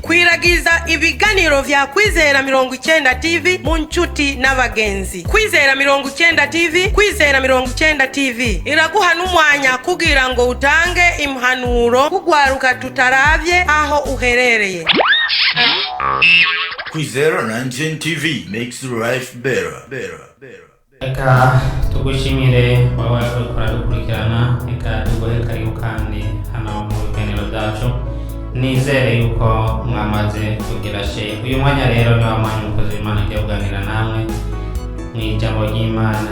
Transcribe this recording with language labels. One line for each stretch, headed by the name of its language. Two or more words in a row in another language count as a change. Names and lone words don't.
Rundi: Kwiragiza ibiganiro vya Kwizera 90 TV mu nshuti n'abagenzi. Kwizera 90 TV, Kwizera 90 TV iraguha n'umwanya kugira ngo utange impanuro kugwaruka tutaravye aho uherereye.
English: Kwizera 90 TV makes life better.
Rundi: Eka tugushimire wowe ukora gukurikirana, eka tuguhe karibu kandi hano mu biganiro byacu. Nizere yuko mwamaze kugira share. Uyu mwanya rero ni wa mwanya umukozi w'Imana agiye kuganira namwe mu ijambo ry'Imana.